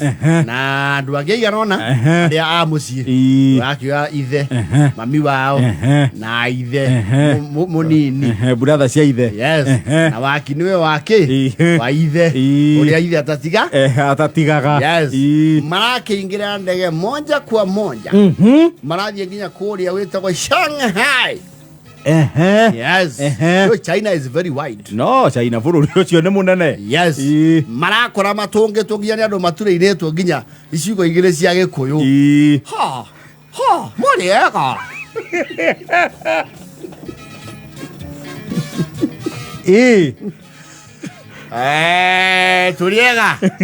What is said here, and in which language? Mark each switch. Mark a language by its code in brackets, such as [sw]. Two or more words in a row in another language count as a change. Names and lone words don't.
[ki] Na andu angi iganona ria a mucii. Rakira ithe, mami wao na ithe munini. Brother cia ithe. Yes. Na waki niwe wake wa ithe. Uria ithe atatiga? Atatigaga. Yes. Marake ingira ndege [sw] moja kwa moja. [ki] Marathie nginya kuria witagwo Shanghai. [en] Yes. So China is very wide. [ki] No, China bururi ucio ni munene. Yes. Marakora matonge togiani andu mature-ine to nginya icigo igire cia Gikuyu. Ha. Mori ega. Turiega.